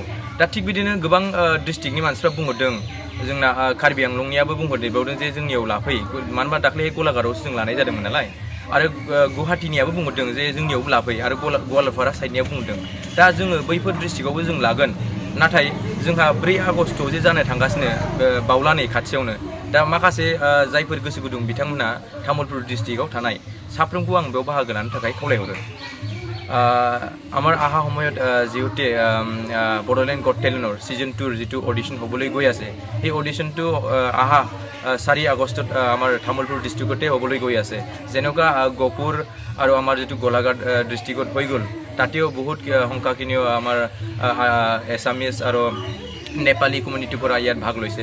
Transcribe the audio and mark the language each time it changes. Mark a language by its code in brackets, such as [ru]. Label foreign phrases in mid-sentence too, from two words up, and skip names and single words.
[brx] दा थिग बिदिनो गोबां डिस्ट्रिक्टनि मानसिफ्रा बुंहरदों जोंना कार्बि आंलंनियाबो बुंहरदेरबावदों जे जोंनियाव लाफै मानो होनबा दाख्लै गलाघाटआवसो जों लानाय जादोंमोन नालाय आरो गुवाहाटीनियाबो बुंहरदों जे जोंनियावबो लाफै आरो गवालपारा साइडनिया बुंहरदों। दा जोङो बैफोर डिस्ट्रिक्टआवबो जों लागोन नाथाय जोंहा 4 आगस्टआव जे जानो थांगासिनो बावलानै खाथियावनो दा माखासे जायफोर गोसो गुदुं बिथांमोना तामुलपुर डिस्ट्रिक्टआव थानाय साफ्रोमखौ आं बेयाव बाहागो लानो थाखाय खावलायहरो। [as] আমাৰ অহা সময়ত যিহেতু বড়োলেণ্ড গট টেলেণ্টৰ ছিজন 2ৰ যিটো অডিশ্যন হ'বলৈ গৈ আছে সেই অডিশ্যনটো অহা 4 আগষ্টত আমাৰ তামুলপুৰ ডিষ্ট্ৰিক্টতে হ'বলৈ গৈ আছে। যেনেকুৱা গহপুৰ আৰু আমাৰ যিটো গোলাঘাট ডিষ্ট্ৰিক্টত হৈ গ'ল তাতেও বহুত সংখ্যাখিনিও আমাৰ এছামিজ আৰু নেপালী কমিউনিটিৰ পৰা ইয়াত ভাগ লৈছে।